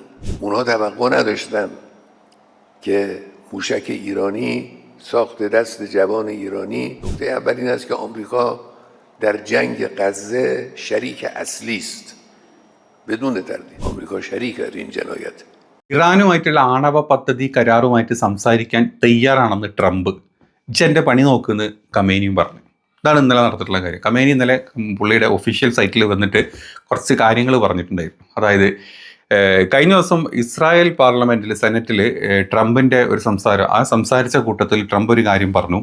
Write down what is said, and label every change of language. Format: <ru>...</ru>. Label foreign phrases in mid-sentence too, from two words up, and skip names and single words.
<fa>اونها توقع نداشتن که موشک ایرانی ساخت دست جوان ایرانی. نکته اول این است که آمریکا در جنگ غزه شریک اصلی است. بدون تردید آمریکا شریک در این جنایت.</fa> <ml>ഇറാനുമായിട്ടുള്ള ആണവ പദ്ധതി കരാറുമായിട്ട് സംസാരിക്കാൻ തയ്യാറാണെന്ന് ട്രംപ്. ഇച്ചെൻ്റെ പണി നോക്കുമെന്ന് ഖമേനിയും പറഞ്ഞു. ഇതാണ് ഇന്നലെ നടന്നിട്ടുള്ള കാര്യം. ഖമേനി ഇന്നലെ പുള്ളിയുടെ</ml> <en>official site</en> <ml>വന്നിട്ട് കുറച്ച് കാര്യങ്ങൾ പറഞ്ഞിട്ടുണ്ടായിരുന്നു. അതായത് കഴിഞ്ഞ ദിവസം ഇസ്രായേൽ പാർലമെൻറ്റിൽ സെനറ്റിൽ ട്രംപിൻ്റെ ഒരു സംസാരിച്ച കൂട്ടത്തിൽ ട്രംപ് ഒരു കാര്യം പറഞ്ഞു.</ml>